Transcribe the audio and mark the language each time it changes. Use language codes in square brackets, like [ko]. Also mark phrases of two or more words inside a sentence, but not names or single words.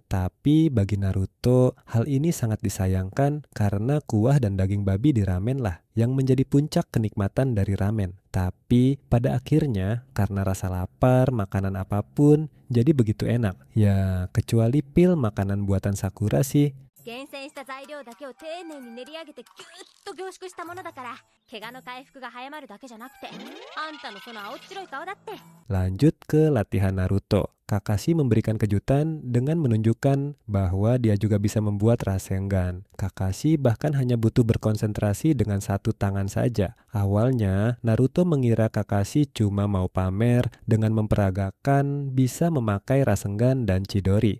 [id] Tapi bagi Naruto, hal ini sangat disayangkan karena kuah dan daging babi di ramen lah yang menjadi puncak kenikmatan dari ramen. Tapi pada akhirnya karena rasa lapar, makanan apapun jadi begitu enak. Ya kecuali pil makanan buatan Sakura sih. [ja] 厳選した材料だけを丁寧に練り上げてぎゅっと凝縮したものだから怪我の回復が早まるだけじゃなくて、あんたのその青っ白い顔だって。 [id] Lanjut ke latihan Naruto. Kakashi memberikan kejutan dengan menunjukkan bahwa dia juga bisa membuat Rasengan. Kakashi bahkan hanya butuh berkonsentrasi dengan satu tangan saja. Awalnya, Naruto mengira Kakashi cuma mau pamer dengan memperagakan bisa memakai Rasengan dan Chidori.